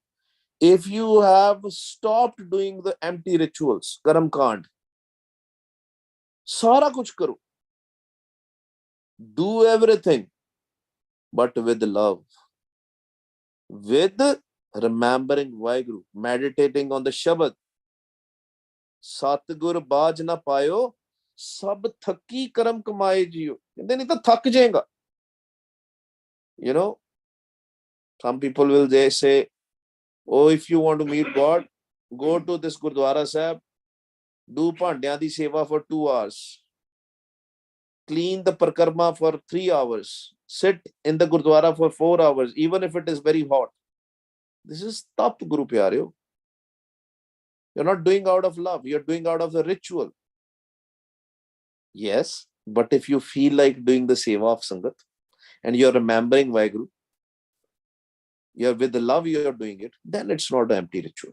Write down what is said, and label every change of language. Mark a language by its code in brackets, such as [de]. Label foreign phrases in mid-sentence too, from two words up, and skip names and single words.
[en] If you have stopped doing the empty rituals, [pa] ਕਰਮ ਕਾਂਡ, ਸਾਰਾ ਕੁਝ ਕਰੋ, [en] do everything, but with love, with remembering Vaheguru, meditating on the Shabad. [pa] ਸਤਿਗੁਰ ਬਾਝੁ ਨ ਪਾਇਓ ਸਭ ਥਕੀ ਕਰਮ ਕਮਾਇ ਜੀਉ. ਕਹਿੰਦੇ ਨਹੀਂ ਤਾਂ ਥੱਕ ਜਾਏਗਾ. [en] You know, some people will say, oh, if you want to meet God, go to this Gurdwara Sahib, do [pa] ਭਾਂਡਿਆਂ ਦੀ ਸੇਵਾ [en] for 2 hours, clean the parkarma for 3 hours, sit in the Gurdwara for 4 hours, even if it is very hot. This is tap, Guru Pyareo. You're not doing out of love, you're doing out of the ritual. Yes, but if you feel like doing the seva of Sangat and you're remembering Vaheguru, you're with the love you're doing it, then it's not an empty ritual.